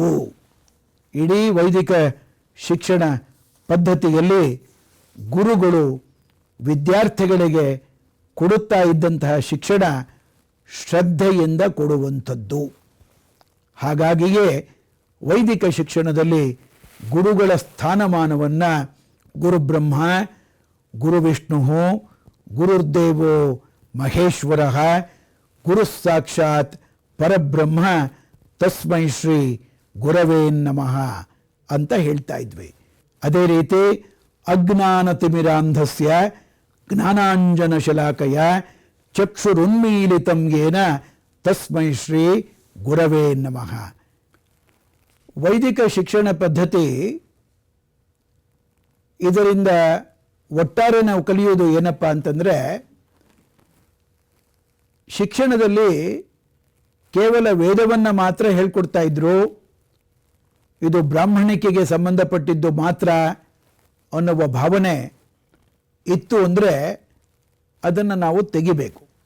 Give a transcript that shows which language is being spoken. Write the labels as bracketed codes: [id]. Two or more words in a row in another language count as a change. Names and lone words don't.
[kn] ಇಡೀ ವೈದಿಕ ಶಿಕ್ಷಣ ಪದ್ಧತಿಯಲ್ಲಿ ಗುರುಗಳು ವಿದ್ಯಾರ್ಥಿಗಳಿಗೆ ಕೊಡುತ್ತಾ ಇದ್ದಂತಹ ಶಿಕ್ಷಣ ಶ್ರದ್ಧೆಯಿಂದ ಕೊಡುವಂಥದ್ದು. ಹಾಗಾಗಿಯೇ ವೈದಿಕ ಶಿಕ್ಷಣದಲ್ಲಿ ಗುರುಗಳ ಸ್ಥಾನಮಾನವನ್ನು [sa] ಗುರುಬ್ರಹ್ಮ, ಗುರುವಿಷ್ಣು, ಗುರುರ್ದೇವೋ ಮಹೇಶ್ವರ, ಗುರು ಸಾಕ್ಷಾತ್ ಪರಬ್ರಹ್ಮ ತಸ್ಮೈ ಶ್ರೀ ಗುರವೇ ನಮಃ [kn] ಅಂತ ಹೇಳ್ತಾ ಇದ್ವಿ. ಅದೇ ರೀತಿ [sa] ಅಜ್ಞಾನತಿಮಿರಾಂಧಸ್ಯ ಜ್ಞಾನಾಂಜನಶಲಾಕಯ ಚಕ್ಷುರುನ್ಮೀಲಿತಂ ಯೇನ ತಸ್ಮೈ ಶ್ರೀ ಗುರವೇ ನಮಃ. [kn] ವೈದಿಕ ಶಿಕ್ಷಣ ಪದ್ಧತಿ ಇದರಿಂದ ಒಟ್ಟಾರೆ ನಾವು ಕಲಿಯೋದು ಏನಪ್ಪ ಅಂತಂದರೆ, ಶಿಕ್ಷಣದಲ್ಲಿ ಕೇವಲ ವೇದವನ್ನು ಮಾತ್ರ ಹೇಳ್ಕೊಡ್ತಾ ಇದ್ರು, ಇದು ಬ್ರಾಹ್ಮಣಿಕೆಗೆ ಸಂಬಂಧಪಟ್ಟಿದ್ದು ಮಾತ್ರ ಅನ್ನುವ ಭಾವನೆ ಇತ್ತು ಅಂದರೆ ಅದನ್ನು ನಾವು ತೆಗಿಬೇಕು.